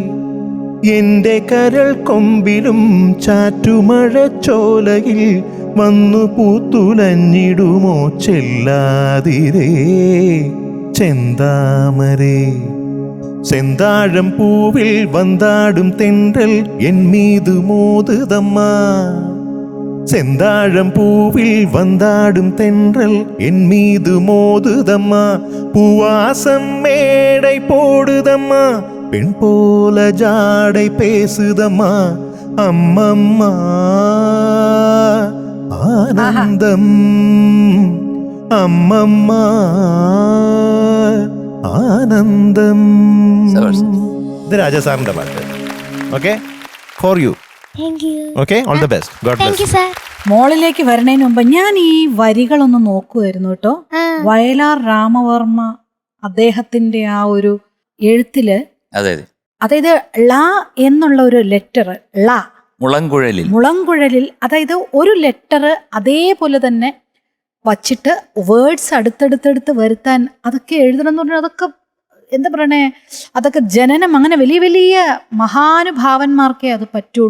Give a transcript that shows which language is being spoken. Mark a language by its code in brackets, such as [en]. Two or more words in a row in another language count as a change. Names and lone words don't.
[ml] എന്റെ കരൾ കൊമ്പിലും ചാറ്റുമഴ ചോലയിൽ വന്നു പൂത്തുലഞ്ഞിടുമോ ചെല്ലാതിരേ ചെന്താമരേ. [ta] செந்தாழம் பூவில் വந்தாടും தென்றல் என் மீது மோதுதம்மா. செந்தாழம் பூவில் வந்தாடும் தென்றல் என் மீது மோதுதம்மா. பூவாசம் மேடை போடுதம்மா, பெண் போல ஜாடை பேசுதம்மா. அம்மம்மா ஆனந்தம், அம்மம்மா ஆனந்தம். [ml] ഇത് രാജസാറിന്റെ പാട്ട്. ഓക്കെ, [en] for you. thank you. okay, all the best. God thank you ബ്ലെസ്. [ml] സാർ. മോളിലേക്ക് വരുന്നതിന് മുമ്പ് ഞാൻ ഈ വരികളൊന്ന് നോക്കുമായിരുന്നു കേട്ടോ. വയലാർ രാമവർമ്മ അദ്ദേഹത്തിന്റെ ആ ഒരു എഴുത്തില്, അതെ, അതായത് ള എന്നുള്ള ഒരു ലെറ്റർ, ള മുളങ്കുഴലിൽ, അതായത് ഒരു ലെറ്റർ അതേപോലെ തന്നെ വച്ചിട്ട് വേർഡ്സ് അടുത്തടുത്തടുത്ത് വരുത്താൻ അതൊക്കെ എഴുതണം എന്ന് പറഞ്ഞാൽ അതൊക്കെ എന്താ പറയണേ, അതൊക്കെ ജനനം അങ്ങനെ വലിയ വലിയ മഹാനുഭാവന്മാർക്കേ അത് പറ്റുള്ളൂ.